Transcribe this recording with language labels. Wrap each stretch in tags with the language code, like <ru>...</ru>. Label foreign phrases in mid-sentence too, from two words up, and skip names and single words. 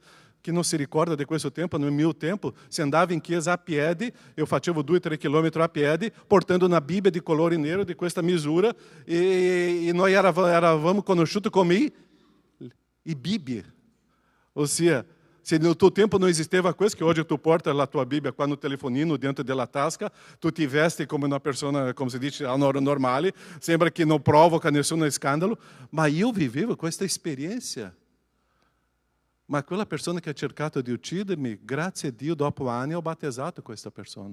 <it>Chi non si ricorda di questo tempo, nel mio tempo, si andava in chiesa a piedi, io facevo 2-3 chilometri a piedi, portando una Bibbia di colore nero di questa misura, e noi eravamo conosciuti come i Bibbie. Ossia,</it> <pt>se no teu tempo não existeva coisa que hoje tu porta a tua Bíblia</pt> <it>qua no telefonino dentro della tasca, tu ti vesti come una persona, come si dice, normale, sembra che non provoca nessun scandalo, ma io vivevo questa esperienza. Ma quella persona che ha cercato di uccidermi, grazie a Dio, dopo anni ho battezzato questa persona.</it>